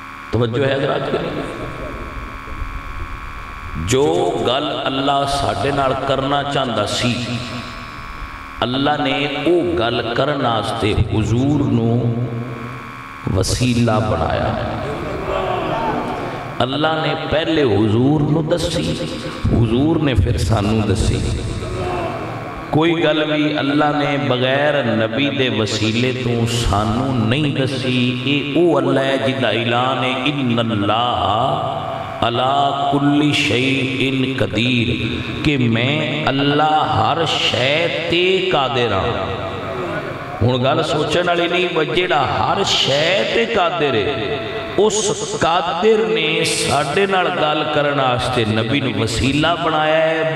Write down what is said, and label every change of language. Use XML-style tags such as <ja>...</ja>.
<pa>توجہ ہے حضرات کے جو گل اللہ ساڈے نال کرنا چاہندا سی اللہ نے او گل کرنا واسطے حضور نو وسیلہ بنایا. اللہ نے پہلے حضور نو دسی حضور نے پھر سانو دسی. کوئی گل بھی اللہ نے بغیر نبی دے وسیلے تو سانو نہیں دسی. اے او اللہ ہے جدا اعلان ہے</pa> <ar>ان اللہ علی کل شیء قدیر</ar> <pa>کہ میں اللہ ہر شے تے قادر ہاں. ہن گل سوچن والی نہیں جیڑا ہر شے تے قادر ہے اس قادر نے ساڈے نال گل کرن واسطے نبی نو وسیلہ بنایا ہے.</pa>